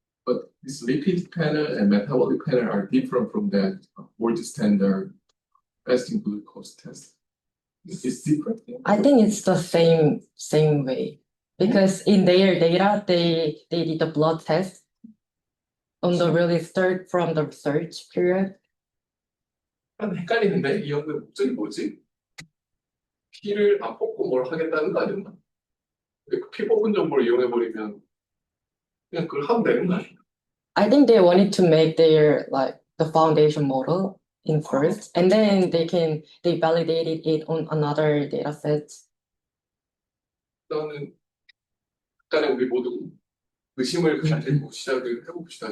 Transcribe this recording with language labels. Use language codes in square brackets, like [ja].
[en] But this lipid panel and metabolic panel are different from that gold standard fasting glucose test. It's different. I think it's the same way because in their data they did the blood test on the really start from the research period. [ko] 약간 헷갈리는데 이 연구의 목적이 뭐지? 피를 안 뽑고 뭘 하겠다는 거 아니었나? 그 피 뽑은 정보를 이용해버리면 그냥 그걸 하면 되는 거 아니야? [en] I think they wanted to make their like the foundation model in first, and then they validated it on another data set. [ko] 일단은 약간의 우리 모두 의심을 가지고 시작을 해봅시다.